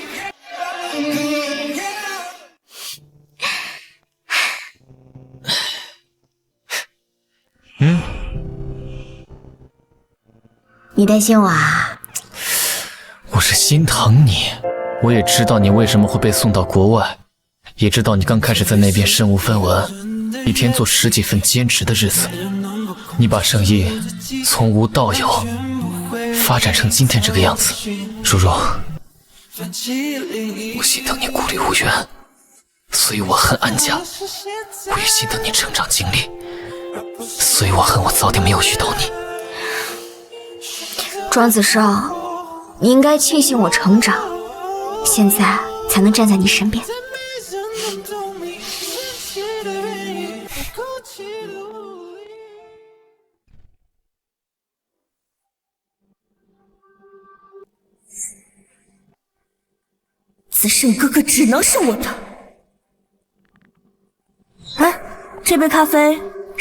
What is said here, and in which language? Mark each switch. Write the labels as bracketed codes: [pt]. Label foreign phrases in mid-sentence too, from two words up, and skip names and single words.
[zh] 你擔心我啊？我是心疼你，我也知道你為什麼會被送到國外，也知道你剛開始在那邊身無分文，一天做10幾份兼職的日子，你把生意從無到有，發展成今天這個樣子。如若，我心疼你孤立無援，所以我恨安家，我也心疼你成長經歷，所以我恨我早點沒有遇到你。莊子勝，你應該慶幸我成長，現在才能站在你身邊。子勝哥哥只能是我的。哎，這杯咖啡